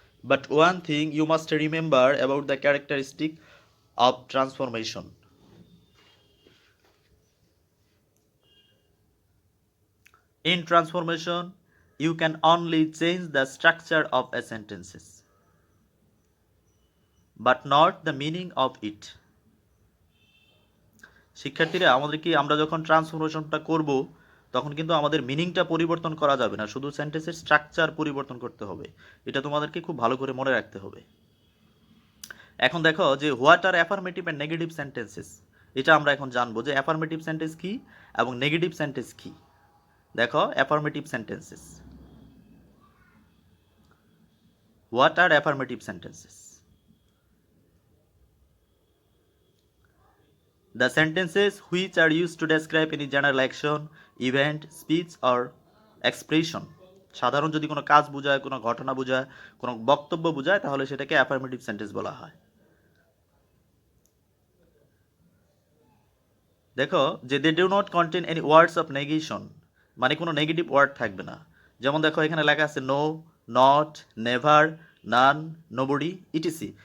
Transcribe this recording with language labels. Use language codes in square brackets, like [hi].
[en] But one thing you must remember about the characteristic of transformation. In transformation, you can only change the structure of a sentence, but not the meaning of it. [bn] শিক্ষার্থীরা আমরা যখন ট্রান্সফরমেশনটা করব তখন কিন্তু আমাদের মিনিংটা পরিবর্তন করা যাবে না, শুধু সেন্টেন্সের স্ট্রাকচার পরিবর্তন করতে হবে। এটা তোমাদেরকে খুব ভালো করে মনে রাখতে হবে। এখন দেখো যে [en] what are affirmative and negative sentences, [bn] এটা আমরা এখন জানবো যে অ্যাফার্মেটিভ সেন্টেন্স কি এবং নেগেটিভ সেন্টেন্স কি। দেখো affirmative sentences. [en] What are affirmative sentences? The sentences which are used to describe any general action, event, speech or expression. [bn] সাধারণ যদি কোনো কাজ বোঝায়, কোনো ঘটনা বোঝায়, কোনো বক্তব্য বোঝায়, তাহলে সেটাকে অ্যাফার্মেটিভ সেন্টেন্স বলা হয়। দেখো যে [en] they do not contain any words of negation, [bn] মানে কোনো নেগেটিভ ওয়ার্ড থাকবে না। যেমন দেখো এখানে লেখা আছে no, not, never, naan, nobody, etc.